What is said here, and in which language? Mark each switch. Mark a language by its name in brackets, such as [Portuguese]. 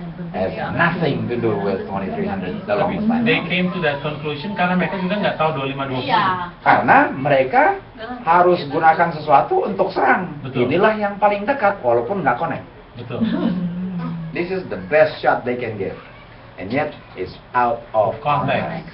[English] Has nothing to do with 2300, the longest time. They came to that conclusion [Indonesian] karena mereka juga nggak tahu 25-20. Iya. Karena mereka harus gunakan sesuatu untuk serang. Betul. Inilah yang paling dekat walaupun nggak connect. Betul. [English] This is the best shot they can give. And yet it's out of context.